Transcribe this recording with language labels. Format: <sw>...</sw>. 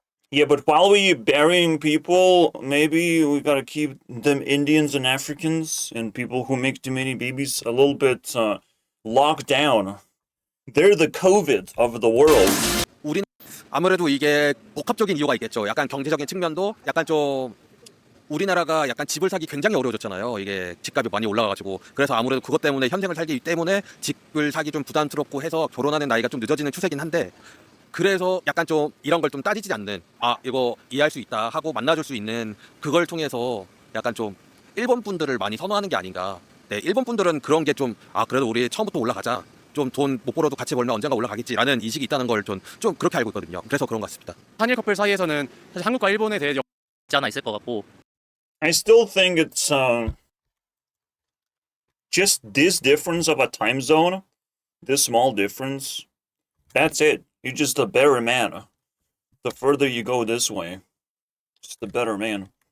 <en>Yeah, but while we burying people, maybe we gotta keep them Indians and Africans and people who make too many babies a little bit locked down. They're the COVID of the world.</en> <ko>우린 아무래도 이게 복합적인 이유가 있겠죠. 약간 경제적인 측면도 약간 좀 우리나라가 약간 집을 사기 굉장히 어려워졌잖아요. 이게 집값이 많이 올라가가지고 그래서 아무래도 그것 때문에 현생을 살기 때문에 집을 사기 좀 부담스럽고 해서 결혼하는 나이가 좀 늦어지는 추세긴 한데 그래서 약간 좀 이런 걸 좀 따지지 않는 이거 이해할 수 있다 하고 만나줄 수 있는 그걸 통해서 약간 좀 일본 분들을 많이 선호하는 게 아닌가. 네, 일본 분들은 그런 게 좀 그래도 우리 처음부터 올라가자. 좀 돈 못 벌어도 같이 벌면 언젠가 올라가겠지라는 인식이 있다는 걸 좀 그렇게 알고 있거든요. 그래서 그런 것 같습니다. 한일 커플 사이에서는 사실 한국과 일본에 대해 있지 않아 있을 것 같고.</ko> <en>I still think it's just this difference of a time zone, this small difference. That's it. You're just a better man. The further you go this way, just a better man.</en>